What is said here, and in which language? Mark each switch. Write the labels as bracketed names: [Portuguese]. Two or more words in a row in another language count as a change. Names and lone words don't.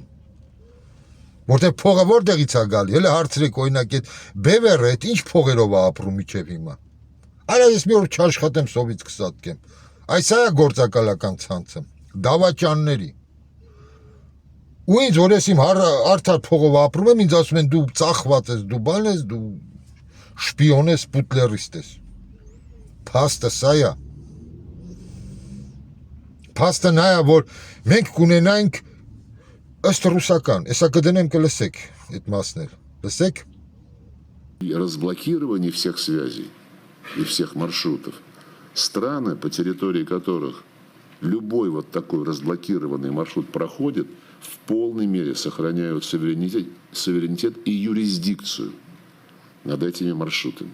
[Armenian] որտեղ փողը որտեղից է գալի, հələ հարցրեք օրինակ այդ բևերը, այդ ինչ փողերով է ապրում իջև հիմա, այլ ես մի օր չաշխատեմ սովից կսատկեմ, այս է գործակալական ցանցը, դավաճանների, ու ինձ որ ես իմ արդար փողով ապրում եմ, ինձ ասում են դու ծախված ես, դու բան ես, դու շպիոն ես, պուտլերիստ ես, փաստը սա է։ Փաստը նա է, որ մենք կունենայինք ըստ ռուսական, հեսա կդնեմ կլսեք այդ մասն էլ, լսեք։ [Russian] И разблокирование всех связей и всех маршрутов. Страны, по территории которых любой вот такой разблокированный маршрут проходит, в полной мере сохраняют суверенитет и юрисдикцию над этими маршрутами.